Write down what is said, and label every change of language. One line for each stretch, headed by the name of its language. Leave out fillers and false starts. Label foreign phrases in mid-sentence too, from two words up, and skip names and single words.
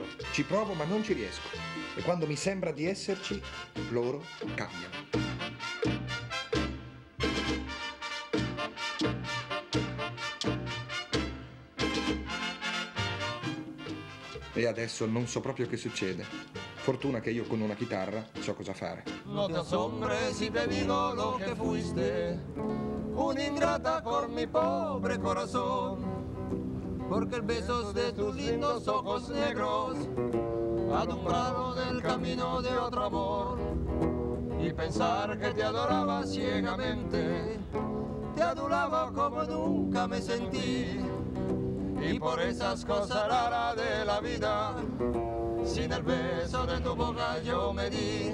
Italian: Ci provo ma non ci riesco. E quando mi sembra di esserci, loro cambiano. E adesso non so proprio che succede. Fortuna che io con una chitarra so cosa fare.
Spanish: No te asombres si te digo lo que fuiste, una ingrata por mi pobre corazón, porque el beso de tus lindos ojos negros alumbraron el camino de otro amor, y pensar que te adoraba ciegamente, te adulaba como nunca me sentí, y por esas cosas raras de la vida, sin el beso de tu boca yo me di.